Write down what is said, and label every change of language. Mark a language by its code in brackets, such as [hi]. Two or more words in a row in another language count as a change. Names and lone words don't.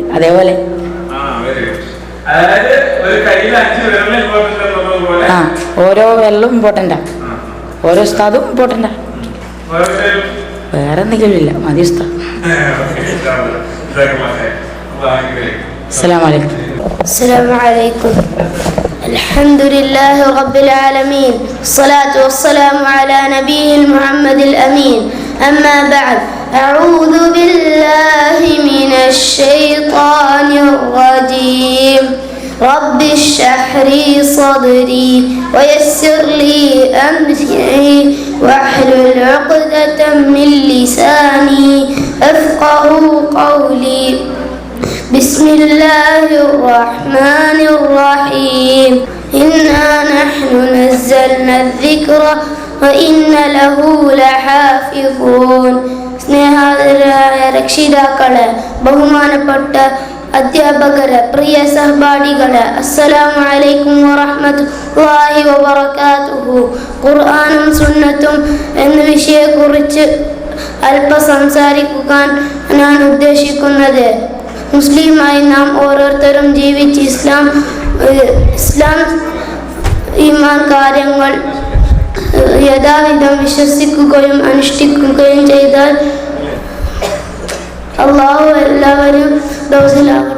[ml] അതേപോലെ ഓരോ വെള്ളം ഇമ്പോർട്ടൻ്റാ, ഓരോ ഉസ്താദും ഇമ്പോർട്ടൻ്റാ. വേറെ എന്തെങ്കിലും ഇല്ല, മതി ഉസ്താദ്. [ar] السلام عليكم. السلام عليكم. الحمد لله رب العالمين، الصلاة والسلام على نبيه محمد الأمين. أما بعد، أعوذ بالله من الشيطان الرجيم. رب اشرح لي صدري ويسر لي أمري واحلل عقدة من لساني أفقه قولي. بسم الله الرحمن الرحيم. إنا نحن نزلنا الذكر وإن له لحافظون. [ml] സ്നേഹാദരായ രക്ഷിതാക്കളെ, ബഹുമാനപ്പെട്ട അധ്യാപകരെ, പ്രിയ സഹപാഠികളെ, [ar] السلام عليكم ورحمة الله وبركاته. [ml] ഖുർആനും സുന്നത്തും എന്ന വിഷയത്തെക്കുറിച്ച് അല്പം സംസാരിക്കാൻ ഞാൻ ഉദ്ദേശിക്കുന്നത്, മുസ്ലിമായി നാം ഓരോരുത്തരും ജീവിച്ച് ഇസ്ലാം ഈമാൻ കാര്യങ്ങൾ യഥാവിധം വിശ്വസിക്കുകയും അനുഷ്ഠിക്കുകയും ചെയ്താൽ അള്ളാഹു എല്ലാവരും ദോസിലാകട്ടെ.